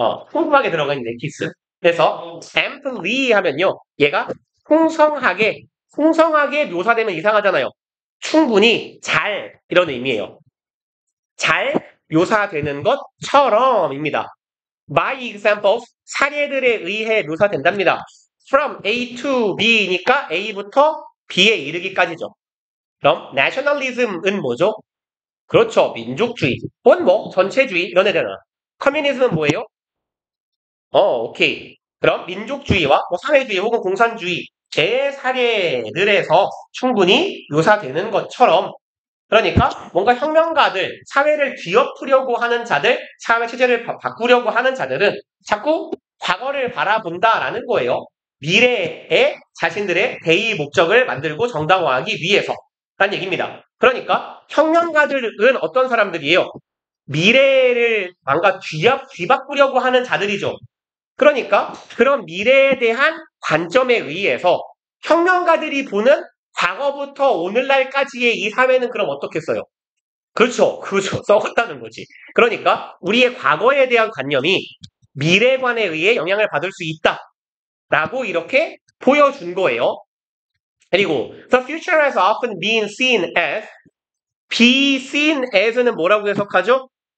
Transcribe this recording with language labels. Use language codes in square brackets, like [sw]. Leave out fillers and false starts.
[ko] 풍부하게 들어가 있는 엑기스. 그래서 amply 하면요. 얘가 풍성하게 묘사되면 이상하잖아요. 충분히 잘 이런 의미예요. 잘 묘사되는 것처럼입니다. [en] by examples [ko] 사례들에 의해 묘사된답니다. from A to B니까 A부터 B에 이르기까지죠. 그럼 nationalism은 뭐죠? 그렇죠. 민족주의 혹은 전체주의 이런 애잖아. 커뮤니즘은 뭐예요? 오케이. 그럼 민족주의와 사회주의 혹은 공산주의 제 사례들에서 충분히 묘사되는 것처럼 그러니까 뭔가 혁명가들, 사회를 뒤엎으려고 하는 자들, 사회 체제를 바꾸려고 하는 자들은 자꾸 과거를 바라본다라는 거예요. 미래에 자신들의 대의 목적을 만들고 정당화하기 위해서 라는 얘기입니다. 그러니까 혁명가들은 어떤 사람들이에요? 미래를 뭔가 뒤바꾸려고 하는 자들이죠. 그러니까 그런 미래에 대한 관점에 의해서 혁명가들이 보는 과거부터 오늘날까지의 이 사회는 그럼 어떻겠어요? 그렇죠. 썩었다는 거지. 그러니까 우리의 과거에 대한 관념이 미래관에 의해 영향을 받을 수 있다라고 이렇게 보여준 거예요. [en] 그리고 the future has often been seen as be seen as는 [ko] 뭐라고 해석하죠?